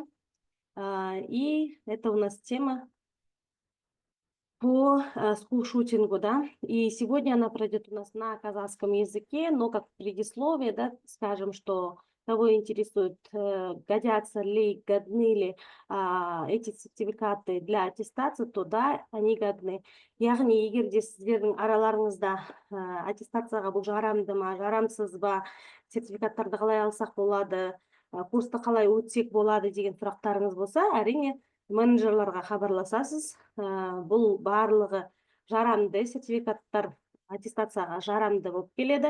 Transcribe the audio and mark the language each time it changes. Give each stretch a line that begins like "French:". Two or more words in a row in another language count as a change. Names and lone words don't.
Russian: И это у нас тема по скулшутингу, да. И сегодня она пройдет у нас на казахском языке, но как предисловие, да, скажем, что кого интересует, годятся ли, годны ли эти сертификаты для аттестации, то да, они годны.
Kazakh: Яғни егер де сіздердің араларыңызда аттестацияға бұл жарамды ма, жарамсыз ба, сертификаттарды қалай алсақ болады, курсты қалай өтсек болады деген сұрақтарыңыз болса, әрине менеджерларға хабарласасыз. Бұл барлығы жарамды сертификаттар аттестацияға жарамды болып келеді.